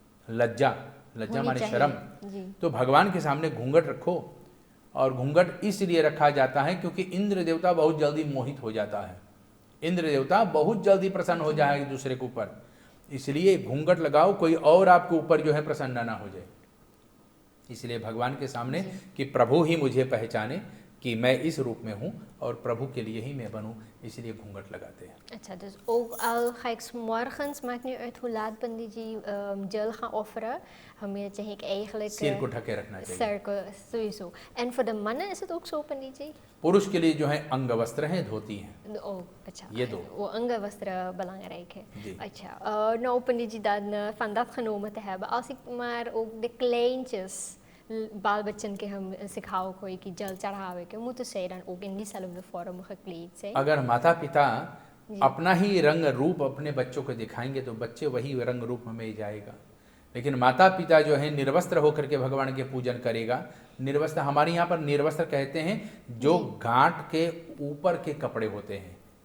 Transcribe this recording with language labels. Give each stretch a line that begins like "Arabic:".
Hindi: लज्जा, लज्जा माने शर्म। तो भगवान के सामने घूंघट रखो, और घूंघट इसलिए रखा जाता है क्योंकि इंद्र देवता बहुत जल्दी मोहित हो जाता है, इंद्र देवता बहुत जल्दी प्रसन्न हो जाए एक दूसरे के ऊपर, इसलिए घूंघट लगाओ, कोई और आपके ऊपर जो है प्रसन्न ना हो जाए। इसलिए भगवान के सामने कि प्रभु ही मुझे पहचाने कि मैं इस रूप में हूँ और प्रभु के लिए ही मैं बनूँ, इसलिए घूंघट लगाते हैं।
Dutch: अच्छा, dus ook al ga ik 's morgens, maakt niet uit hoe laat पंडित जी जल gaan offeren,
Hindi: हमें चाहिए कि
Dutch: eigenlijk
Hindi: सिर को ढके रखना चाहिए। सिर को
Dutch: sowieso। En voor de mannen is het ook zo पंडित जी?
Hindi: पुरुष के लिए जो है अंग वस्त्र हैं, धोती हैं। अच्छा, ये दो, वो अंग वस्त्र
Dutch: belangrijk
Hindi: है।
Dutch: अच्छा, nou पंडित जी, dan van dat genomen te hebben, als ik maar ook de kleintjes,
Hindi: बाल बच्चन के हम सिखाओ कोई कि जल चढ़ावे के
Dutch: moeten zij dan ook in diezelfde vorm gekleed zijn?
Hindi: अगर माता पिता अपना ही रंग रूप अपने बच्चों को दिखाएंगे तो बच्चे वही रंग रूप में जाएगा, लेकिन माता पिता जो है निर्वस्त्र होकर के भगवान के पूजन करेगा। निर्वस्त्र, हमारे यहाँ पर निर्वस्त्र कहते हैं जो गांठ के ऊपर के कपड़े होते हैं।